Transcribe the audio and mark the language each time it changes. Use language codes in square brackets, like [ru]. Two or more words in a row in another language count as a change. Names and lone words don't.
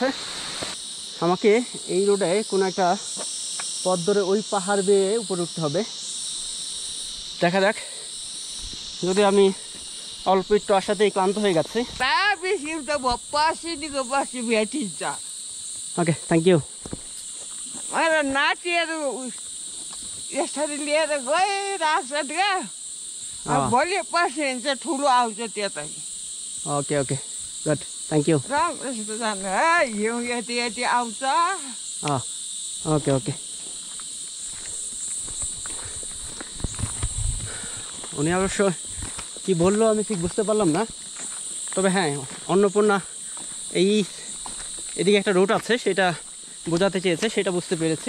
[bn] আমাকে এই রোডে কোনো একটা পথ ধরে ওই পাহাড় বেয়ে উপরে উঠতে হবে। দেখা যাক, যদি আমি অল্প একটু আসাতেই ক্লান্ত হয়ে গেছে। [en] okay, thank you. [ne] यसरी लिएर गइरहेछ क्या, भोलि पर्सि हिँड्छ ठुलो आउँछ त्यतै। [en] okay okay, good, thank you. [ne] राम्रोसित जानु है, हिउँ यति यति आउँछ। [en] okay okay. [bn] উনি অবশ্য কি বললো আমি ঠিক বুঝতে পারলাম না, তবে হ্যাঁ অন্নপূর্ণা এদিকে একটা রুট আছে সেটা বোঝাতে চেয়েছে, সেটা বুঝতে পেরেছি।